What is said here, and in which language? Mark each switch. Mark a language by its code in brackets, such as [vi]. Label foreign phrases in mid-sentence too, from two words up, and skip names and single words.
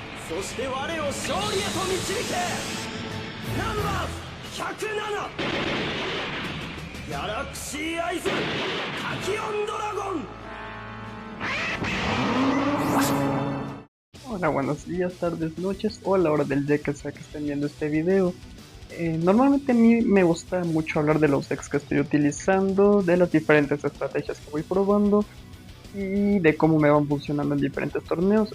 [ja] そして我を勝利へと導け。ナンバー107ギャラクシーアイズタキオンドラゴン。 [es] Hola, buenos días, tardes, noches o a la hora del día que sea que estén viendo este video. Normalmente a mí me gusta mucho hablar de los decks que estoy utilizando, de las diferentes estrategias que voy probando y de cómo me van funcionando en diferentes torneos.